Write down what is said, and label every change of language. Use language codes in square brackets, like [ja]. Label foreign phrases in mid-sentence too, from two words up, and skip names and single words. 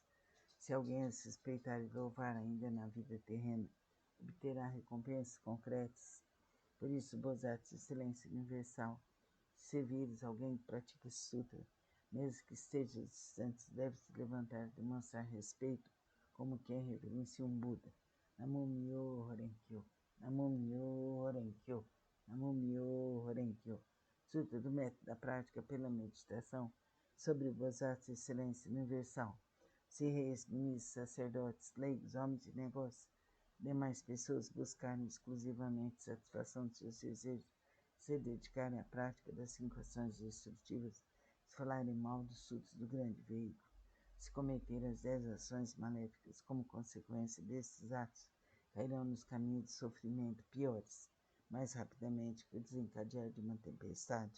[pt] Se alguém as respeitar e louvar ainda na vida terrena, obterá recompensas concretas. Por isso, Bodhisattva, Excelência Universal, se vires alguém que pratica esse sutra, mesmo que estejam distantes, deve-se levantar, demonstrar respeito, como quem reverencia um Buda. [ja] 南無妙法蓮華経、南無妙法蓮華経、南無妙法蓮華経. [pt] Sutra do método da prática pela meditação sobre o Bodhisattva Excelência Universal. Se reis, ministros, sacerdotes, leigos, homens de negócio, demais pessoas buscarem exclusivamente satisfação de seus desejos, se dedicarem à prática das 5 ações destrutivas, se falarem mal dos frutos do grande veículo, se cometerem as 10 ações maléficas como consequência desses atos, cairão nos caminhos de sofrimento piores, mais rapidamente que o desencadear de uma tempestade.